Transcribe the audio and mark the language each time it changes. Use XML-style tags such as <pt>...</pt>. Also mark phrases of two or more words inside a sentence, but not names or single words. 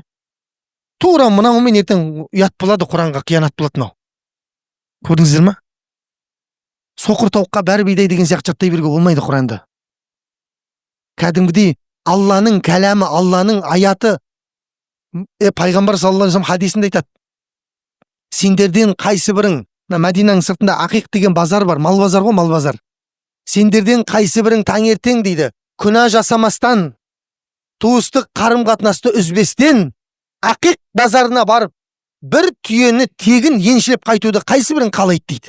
<kk>Тура мынаумен ертең ұят болады, Құранға қиянат болады мынау. Көрдіңіздер ма? Соқыр тауыққа бәрі бидай деген сияқты жаттай беруге болмайды Құранды. Кәдімгідей Алланың кәләмі, Алланың аяты. Пайғамбар</kk> <ar>صلى الله عليه وسلم</ar> <kk>хадисінде айтады. Сендерден қайсы бірің, Мәдинаның сыртында Ақиқ деген базар бар, мал базар ғой, мал базар. Сендерден қайсы бірің таңертең дейді, күнә жасамастан, туыстық қарым-қатынасты үзбестен, Ақиқ базарына барып, бір түйені тегін еншілеп қайтуды қайсы бірің қалайды дейді.</kk>